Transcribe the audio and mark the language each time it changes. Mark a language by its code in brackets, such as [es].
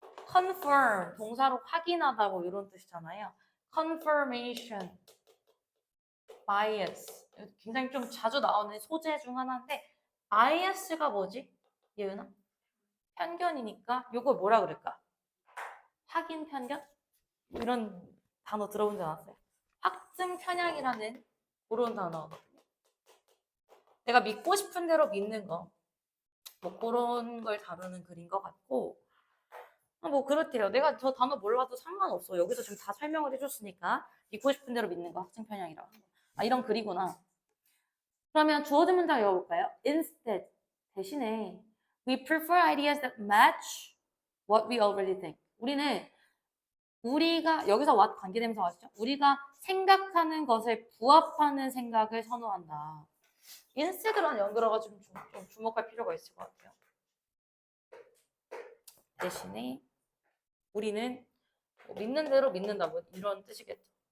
[ko] confirm, 동사로 확인하다고 이런 뜻이잖아요. [en] confirmation bias. [ko] 굉장히 좀 자주 나오는 소재 중 하나인데 bias가 뭐지? 예은아? 편견이니까 이걸 뭐라 그럴까? 확인 편견? 이런 단어 들어본 적 없어요? 확증 편향이라는 그런 단어거든요. 내가 믿고 싶은 대로 믿는 거, 뭐 그런 걸 다루는 글인 것 같고, 뭐 그렇대요. 내가 저 단어 몰라도 상관없어. 여기서 지금 다 설명을 해줬으니까 믿고 싶은 대로 믿는 거 확증 편향이라고. 아, 이런 글이구나. 그러면 주어진 문장 읽어볼까요? [en] Instead, [ko] 대신에 [en] we prefer ideas that match what we already think. [ko] 우리가 여기서 what 관계되면서 왔죠? 우리가 생각하는 것에 부합하는 생각을 선호한다. instead랑 연결어가 좀 주목할 필요가 있을 것 같아요. 대신에 우리는 믿는 대로 믿는다, 뭐 이런 뜻이겠죠.